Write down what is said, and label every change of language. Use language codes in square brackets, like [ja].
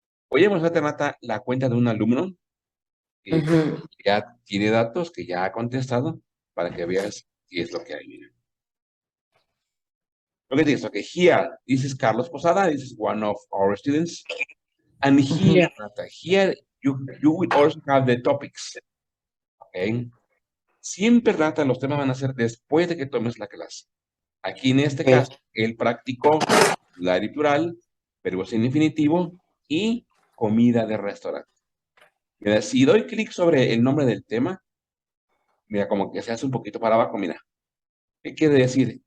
[es] Voy a mostrarte, Nata, la cuenta de un alumno que Mhm. ya tiene datos, que ya ha contestado, para que veas qué es lo que hay. Mira. [en] Look at this. Okay, here, this is Carlos Posada. This is one of our students. And here, Mhm. Nata, here you will also have the topics. Okay. [es] Siempre, Nata, los temas van a ser después de que tomes la clase. Aquí en este [en] Okay. [es] caso, el práctico, plural y plural, verbos en infinitivo y comida de restaurante. Mira, si doy clic sobre el nombre del tema, mira, como que se hace un poquito para abajo, mira. ¿Qué quiere decir?